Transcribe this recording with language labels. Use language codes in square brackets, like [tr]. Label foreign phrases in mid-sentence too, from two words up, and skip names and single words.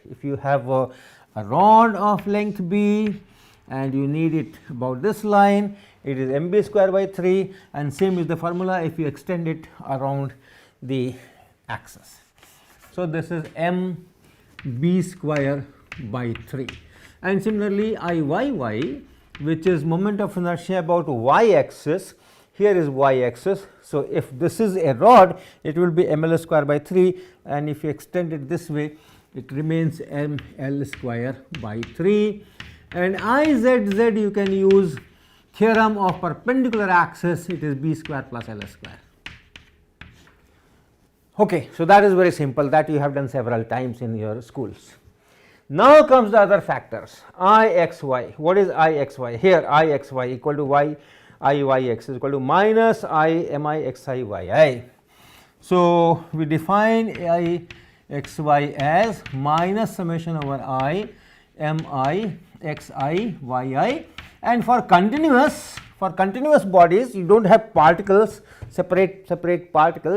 [en] If you have a rod of length b and you need it about this line, it is m b square by 3, and same is the formula if you extend it around the axis. So, this is m b square by 3, and similarly I y y, which is moment of inertia about y axis, here is y axis. So, if this is a rod, it will be m l square by 3, and if you extend it this way, it remains m l square by 3, and I z z you can use theorem of perpendicular axis, it is b square plus l square. Okay. So, that is very simple, that you have done several times in your schools. Now, comes the other factors, I x y. What is I x y? Here I x y equal to y I y x is equal to minus I m I x I y I. So, we define I x y as minus summation over I m I x I y I, and for continuous bodies you do not have particles, separate particles.